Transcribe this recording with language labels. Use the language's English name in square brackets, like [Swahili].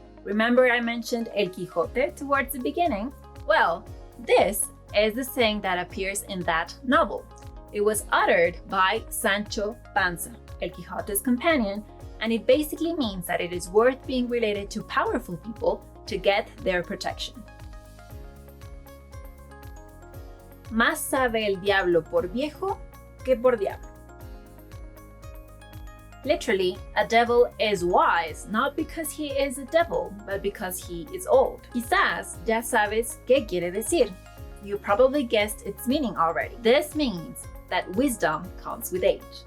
[English] Remember I mentioned El Quijote towards the beginning? Well, this is the saying that appears in that novel. It was uttered by Sancho Panza. El Quijote's companion, and it basically means that it is worth being related to powerful people to get their protection. [Spanish] Más sabe el diablo por viejo que por diablo. [English] Literally, a devil is wise, not because he is a devil, but because he is old. [Spanish] Quizás ya sabes qué quiere decir. [English] You probably guessed its meaning already. This means that wisdom comes with age.